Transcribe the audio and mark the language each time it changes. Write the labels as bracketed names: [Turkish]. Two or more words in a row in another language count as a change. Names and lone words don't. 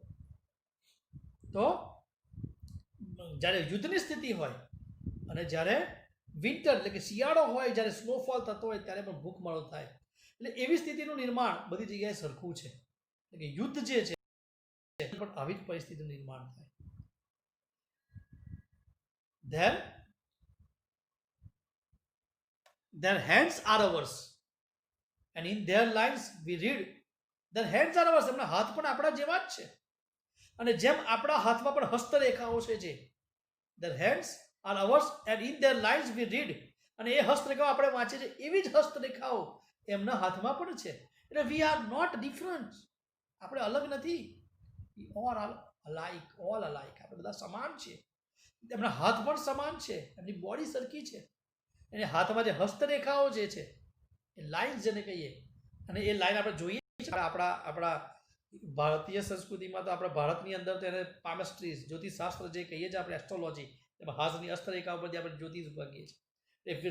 [Gujarati] તો જ્યારે યુદ્ધની સ્થિતિ હોય અને જ્યારે વિન્ટર એટલે કે શિયાળો હોય, જ્યારે સ્નોફોલ થતો હોય, ત્યારે પણ ભૂખમરો થાય. એટલે એવી સ્થિતિનું નિર્માણ બધી જગ્યાએ સરખું છે. એટલે કે યુદ્ધ જે છે પણ આવી જ પરિસ્થિતિનું નિર્માણ થાય. [English] Their hands are ours and in their lines we read their hands are ours. [Gujarati] એમના હાથ પણ આપણા જેવા જ છે, અને જેમ આપણા હાથમાં પણ હસ્તરેખાઓ છે, [English] their hands are ours and in their lines we read. [Gujarati] અને એ હસ્તરેખાઓ આપણે વાંચીએ છીએ, એવી જ હસ્તરેખાઓ એમના હાથમાં પણ છે. [English] એટલે we are not different. [Gujarati] આપણે અલગ નથી. [English] We all are alike, all alike. [Gujarati] આપણે બધા સમાન છીએ. એમના હાથ પણ સમાન છે, એમની બોડી સરખી છે, અને હાથમાં જે હસ્તરેખાઓ જે છે એ લાઇન્સ જેને કહીએ, અને એ લાઈન આપણે જોઈએ આપણા ભારતીય સંસ્કૃતિમાં તો આપણા ભારતની અંદર તો એને પામેસ્ટ્રીઝ, જ્યોતિષશાસ્ત્ર જે કહીએ છીએ આપણે, એસ્ટ્રોલોજી, એમાં હાથની હસ્તરેખા ઉપરથી આપણે જ્યોતિષ ભાગીએ છીએ.